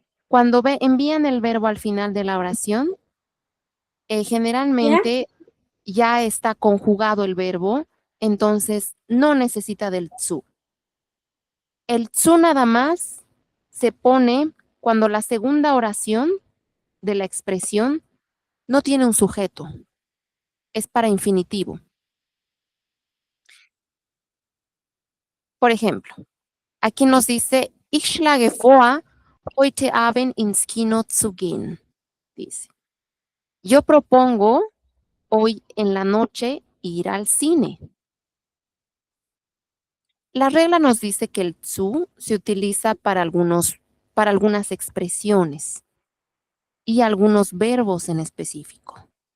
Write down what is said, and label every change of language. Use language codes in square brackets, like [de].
[es] Cuando envían el verbo al final de la oración, generalmente ya está conjugado el verbo, entonces no necesita del zu. El zu nada más se pone cuando la segunda oración de la expresión no tiene un sujeto, es para infinitivo. Por ejemplo, aquí nos dice, [de] ich schlage vor, heute Abend ins Kino zu gehen. [es] Dice, yo propongo hoy en la noche ir al cine. La regla nos dice que el zu se utiliza para algunas expresiones y algunos verbos en específico.